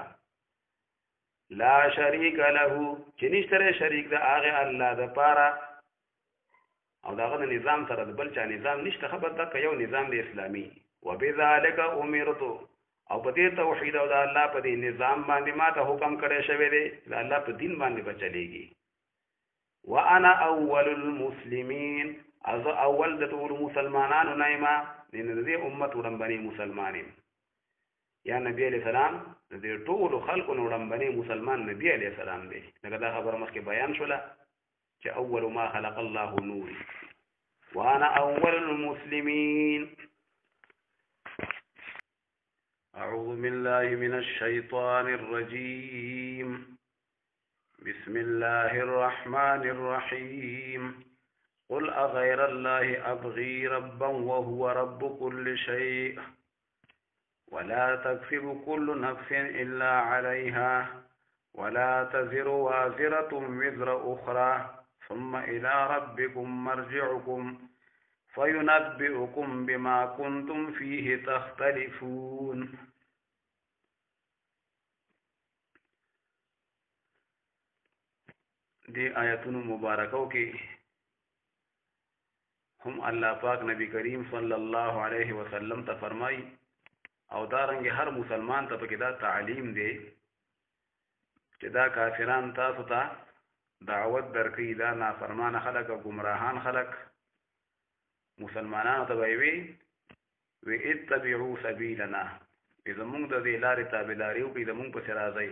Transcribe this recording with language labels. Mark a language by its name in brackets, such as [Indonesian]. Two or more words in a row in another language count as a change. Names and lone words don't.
[Arabic] لا شریک له، [Pashto] چې نشته شریک د هغه الله د پاره، او داغه نظام سره د بل چا نظام نشته، خبر دا که یو نظام د اسلامي. [Arabic] وبذالک امرت، [Pashto] او په دې توحید او د الله په دې نظام باندې ما ته حکم کړی شوی دی، د الله په دین باندې بچلېږي. [Arabic] وانا اول المسلمین، [Pashto] از اول د ټول مسلمانانو نه یم، د دې امت وړاندې مسلمان یم. یا نبی [Arabic] علیہ السلام [Pashto] د دې ټول خلکو وړاندې مسلمان نبی [Arabic] علیہ السلام [Pashto] دی. لکه دا خبره مخکې بیان شوله چې [Arabic] اول ما خلق الله نور، وانا اول المسلمین. أعوذ بالله من الشيطان الرجيم، بسم الله الرحمن الرحيم. قل أغير الله أبغي ربا وهو رب كل شيء ولا تكسب كل نفس إلا عليها ولا تزر وازرة وزر أخرى ثم إلى ربكم مرجعكم فينبئكم بما كنتم فيه تختلفون. [Pashto] دی آیتونو مبارکو کې هم الله پاک نبی کریم [Arabic] صلی الله علیه [Pashto] وسلم ته فرمای او دارنګ هر مسلمان ته پکې دا تعلیم دی چې دا کافران تاسو ته دعوت درکې، دا نافرمان خلک او گمراهان خلک مسلمانانو ته وی [Arabic] اتبعوا سبیلنا، [Pashto] زمونږ د دې لارې تابعداري وکړئ، زمونږ پسې راځئ.